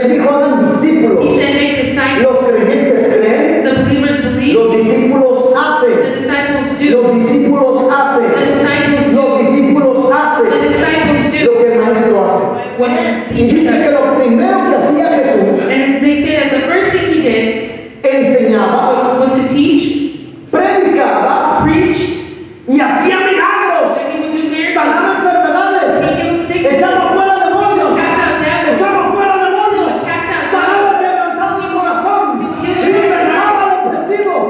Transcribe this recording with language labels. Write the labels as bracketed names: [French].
[Spanish] Él dijo hagan discípulos. [English] He said make disciples. [Spanish] Los creyentes creen. [English] The believers believe. [Spanish] Los discípulos [English] The [Spanish] hacen. [English] disciples do. [Spanish] Los discípulos [English] The [Spanish] hacen. [English] disciples do. [Spanish] Los discípulos [English] The [Spanish] hacen [English] disciples [Spanish] lo [English] do. [Spanish] que el maestro hace. [English] What the [Spanish] Y [English] teacher [Spanish] dice que [English] does. [Spanish] lo primero que hacía Jesús, [English] And they say that the first thing he did [Spanish] enseñaba, [English] was to teach, [Spanish] predicaba [English] preach, [Spanish] y hacía milagros, [English] that he would do miracles. [Spanish] sanaba enfermedades, [English] He healed sickness. [Spanish] echaba fuera demonios, [English] Cast out devils. [Spanish] echaba fuera demonios, sanaba el quebrantado del corazón y libertaba al opresivo.